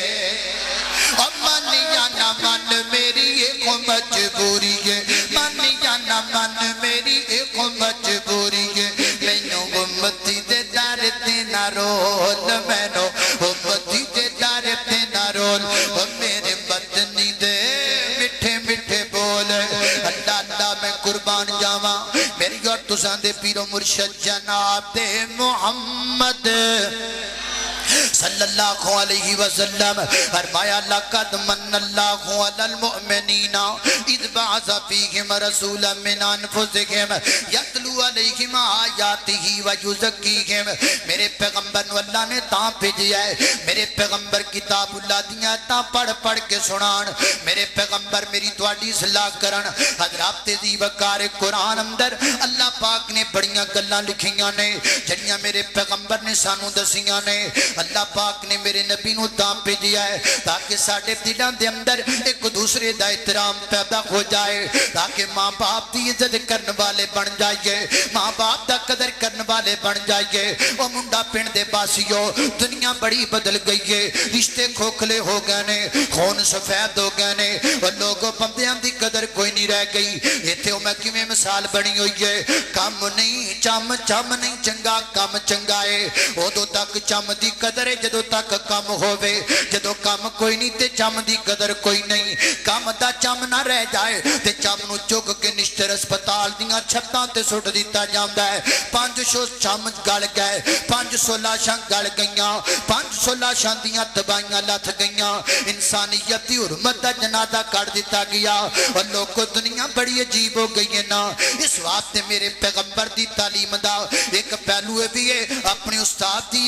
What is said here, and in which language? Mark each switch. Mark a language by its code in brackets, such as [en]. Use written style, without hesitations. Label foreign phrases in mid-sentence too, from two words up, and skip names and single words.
[pa] من یا نہ من میری اک مجبوری ہے من یا نہ من میری اک مجبوری ہے مینوں امتی دے در تے نہ رول مینوں امتی دے در تے نہ رول میرے مدنی دے مٹھے مٹھے بول اللہ اللہ میں قربان جاواں میری اور تساں دے پیرو مرشد جناب دے محمد [ar] صلى الله عليه وسلم فرمايا لقد من الله على المؤمنين إذ بعث فيهم رسولا من أنفسهم يتلو عليهم آياته ويزكيهم [pa] میرے پیغمبر نوں اللہ نے تاں بھیجیا ہے میرے پیغمبر کتاب اللہ دیاں تاں پڑھ پڑھ کے سنان میرے پیغمبر میری تہاڈی اصلاح کرن حضرات دی وقار قرآن اندر اللہ پاک نے بڑیاں گلاں لکھیاں نے جیہڑیاں میرے پیغمبر نے سانوں دسیاں نے اللہ پاک نے میرے نبی نوں تاں بھیجیا ہے تاکہ ساڈے دلاں دے اندر اک دوجے دا احترام پیدا ہو جائے [ur] تاکہ ماں باپ کی عزت کرنے والے بن جائیے ماں باپ کا قدر کرنے والے بن جائیے [pa] وو منڈا پنڈ دے باسیو دنیا بڑی بدل گئی ہے رشتے کھوکھلے ہو گئے نے خون سفید ہو گئے نے اور لوکو بندیاں دی قدر کوئی نہیں رہ گئی ایتھے میں کویں مثال بنی ہوئی ہے کم نہیں چم چم نہیں چنگا کم چنگا ہے اودوں تک چم دی قدر ہے جدوں تک کم ہووے جدوں کم کوئی نہیں تے چم دی قدر کوئی نہیں کم دا چم نہ رہ جائے تے چم نوں چک کے نشتر ہسپتال دیاں چھتاں تے سٹ دتا جاندا ہے 500 چم گل گئے 500 لاشاں گل گئیاں 500 لاشاں دیاں تباہیاں لتھ گئیاں انسانیت دی حرمت دا جنازہ کر دتا گیا اور لوکو دنیا بڑی عجیب ہو گئی ہے نا اس واسطے میرے پیغمبر دی تعلیم دا اک پہلو ہے وی ہے اپنے استاد دی